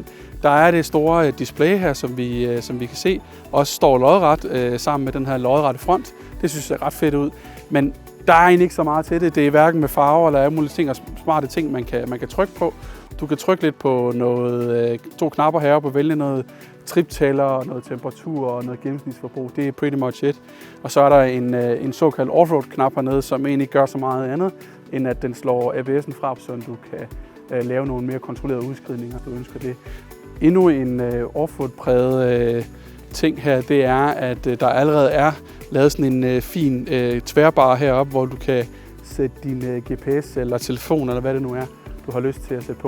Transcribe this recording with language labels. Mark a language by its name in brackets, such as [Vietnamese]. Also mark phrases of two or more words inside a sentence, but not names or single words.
[Danish] Der er det store display her, som vi kan se, også står lodret sammen med den her lodrette front. Det synes jeg er ret fedt ud, men der er egentlig ikke så meget til det. Det er hverken med farver eller alle mulige ting og smarte ting, man kan trykke på. Du kan trykke lidt på to knapper heroppe og vælge noget triptæller, noget temperatur og noget gennemsnitsforbrug. Det er [English] pretty much it. [Danish] Og så er der en såkaldt offroad knap hernede, som egentlig ikke gør så meget andet, end at den slår ABS'en fra, så du kan lave nogle mere kontrollerede udskridninger, hvis du ønsker det. Endnu en offroad-præget ting her, det er, at der allerede er lavet sådan en fin tværbar heroppe, hvor du kan sætte din GPS eller telefon, eller hvad det nu er, du har lyst til at sætte på.